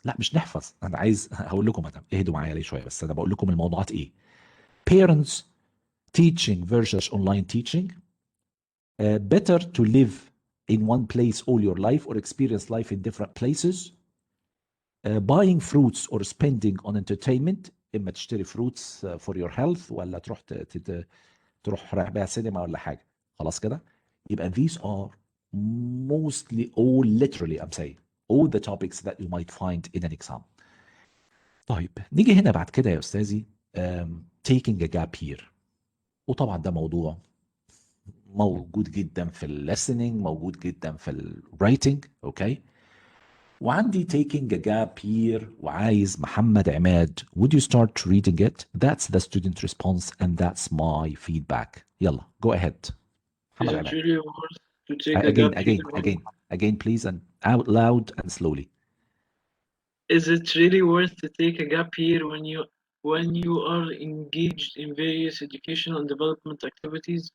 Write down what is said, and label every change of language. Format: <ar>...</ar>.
<ar>لا مش نحفظ، انا عايز هقول لكم. اهدوا معايا ليه شويه بس. انا بقول لكم الموضوعات ايه.</ar> <en>Parents teaching versus online teaching. better to live in one place all your life or experience life in different places. Buying fruits or spending on entertainment.</en> <ar>اما تشتري fruits</ar> <en>for your health</en> <ar>ولا تروح رايح بيها سينما ولا حاجه. خلاص كده؟ يبقى</ar> <en>these are mostly all literally I'm saying all the topics that you might find in an exam.</en> <ar>طيب نيجي هنا بعد كده يا استاذي</ar> <en>taking a gap year.</en> <ar>وطبعا ده موضوع موجود جدا في listening، موجود جدا في writing. اوكي، وعندي</ar> <en>taking a gap year</en> <ar>وعايز محمد عماد.</ar> <en>Would you start reading it? That's the student response and that's my feedback.</en> <ar>يلا</ar> <en>go ahead. Is</en> <ar>محمد</ar> <en>it</en> <ar>عماد.</ar> <en>really worth to take a gap year? Again please, and out loud and slowly. Is it really worth to take a gap year when you are engaged in various educational and development activities?</en>